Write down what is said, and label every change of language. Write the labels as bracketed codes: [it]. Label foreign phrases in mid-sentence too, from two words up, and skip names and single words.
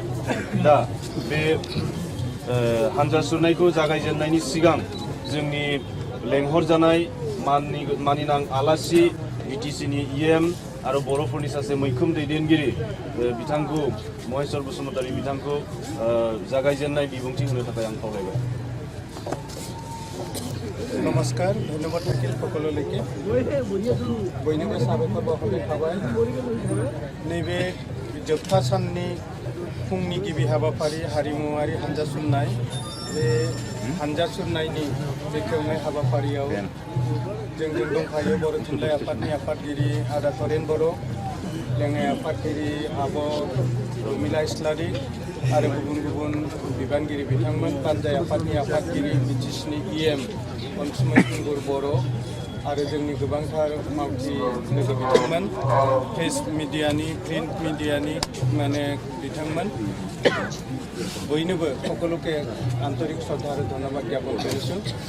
[brx] दा बे हानजा सुरनायखौ जागायजेननायनि सिगां जोंनि लेंहरजानाय मानिनां आलासि बिटिसिनि EM आरो बर'फोरनि सासे मैखोम दैदेनगिरि बिथांखौ महेश्वर बसुमतारी बिथांखौ जागायजेननाय बिबुंथि होनो थाखाय आं खावलायबाय। [as] নমস্কাৰ, ধন্যবাদ থাকিল সকলোলৈকে। [brx] बयनिबो साबायखर बावहरनाय थाबाय। नैबे जोबथा साननि फुंनि गिबि हाबाफारि हारिमुवारि हानजा सुरनाय बे हानजा सुरनायनि बेखेवनाय हाबाफारियाव जोंजों दंफायो बर' थुनलाइ आफादनि आफादगिरि आदा तरेन बर', लेङाइ आफादगिरि आब' रमिला इस्लारि आरो गुबुन गुबुन बिबानगिरि बिथांमोन, बानजाय आफादनि आफादगिरि बिटिसिनि EM अनसुमै खुंगुर बर' आरो जोंनि गोबांथार मावथि लोगो बिथांमोन, प्रेस मिडियानि प्रिन्ट मिडियानि माने बिथांमोन बयनोबो [as] সকলোকে আন্তৰিক শ্ৰদ্ধা [brx] आरो [as] ধন্যবাদ জ্ঞাপন কৰিছোঁ।